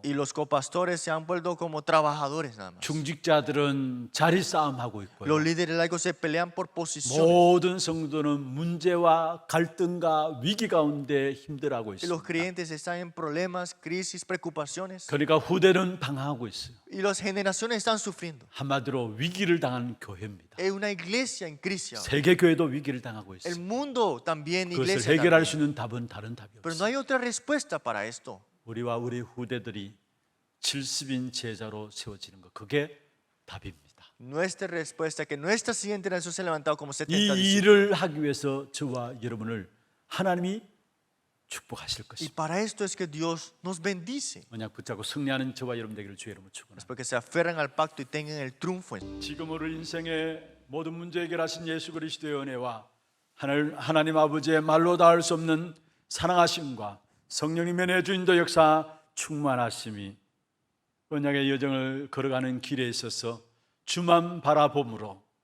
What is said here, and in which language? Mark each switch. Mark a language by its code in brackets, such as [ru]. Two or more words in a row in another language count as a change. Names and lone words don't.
[es] y los copastores se han vuelto como trabajadores nada más. [ko] 중직자들은 자리 싸움하고 있고요. [es] Los líderes laicos se pelean por posiciones [ko] 모든 성도는 문제와 갈등과 위기 가운데 힘들어하고 [es] y los [ko] 있습니다. [es] creyentes están en problemas, crisis, preocupaciones [ko] 그러니까 후대는 방황하고 있어요. [es] y las generaciones están sufriendo. [ko] 한마디로 위기를 당한 교회입니다. [es] Es una iglesia en crisis ahora. [ko] 세계 교회도 위기를 당하고 [es] El [ko] 있어요. [es] mundo también, [ko] 그것을 [es] iglesia [ko] 해결할 [es] también. [ko] 수 있는 답은 다른 답이 [es] Pero no [ko] 없어요. [es] hay otra respuesta para esto. [ko] 우리와 우리 후대들이 70인 제자로 세워지는 것, 그게 답입니다. [es] Nuestra respuesta es que nuestra siguiente generación se ha levantado como 70 [ko] 이 [es] discípulos. [ko] 일을 하기 위해서 저와 여러분을 하나님이 축복하실 [es] Y [ko] 것입니다. [es] para esto es que Dios nos bendice. [ko] 언약 붙잡고 승리하는 저와 여러분 되기를 주의 이름으로 축원합니다. [es] Es porque se aferran al pacto y tengan el triunfo. [ko] 지금 우리 인생의 모든 문제 해결하신 예수 그리스도의 은혜와 하나님 아버지의 말로 닿을 수 없는 사랑하심과 성령님의 내주인도 역사 충만하심이 언약의 여정을 걸어가는 길에 있어서 주만 바라봄으로